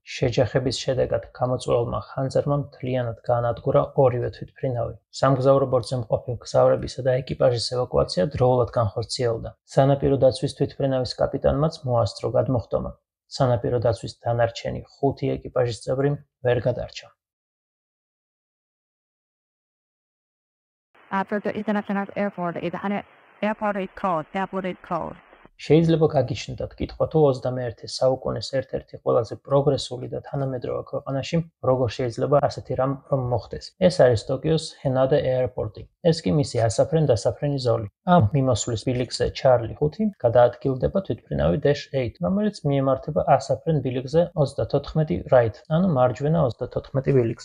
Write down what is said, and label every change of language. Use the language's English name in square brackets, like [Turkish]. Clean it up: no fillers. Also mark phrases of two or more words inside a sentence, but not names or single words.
[Georgian] შეჯახების შედეგად გამოწვეულმა ხანძარმა მთლიანად გაანადგურა ორივე თვითმფრინავი. სამგზავრო ბორტზე მყოფი მგზავრებისა და ეკიპაჟის ევაკუაცია დროულად განხორციელდა. სანაპირო დაცვის თვითმფრინავის კაპიტანმაც მოასწრო გადმოხდომა. სანაპირო დაცვის დანარჩენი 5 ეკიპაჟის წევრი ვერ გადარჩა. [English] After the international airport is called. [Georgian] შეიძლება გაგიჩნდათ კითხვა, თუ 21 საუკუნის ერთ-ერთი ყველაზე პროგრესული და თანამედროვე ქვეყანაში როგორ შეიძლება ასეთი რამ რომ მოხდეს. ეს არის ტოკიოს ჰენადა აეროპორტი. ეს კი მისი ასაფრენ-დასაფრენი ზოლი. ამ მიმოსვლის ბილიკზე ჩარლი 5 გადაადგილდება თვითმფრინავი Dash-8, რომელიც მიემართება ასაფრენ ბილიკზე 34 right, ანუ მარჯვენა 34 ბილიკზე.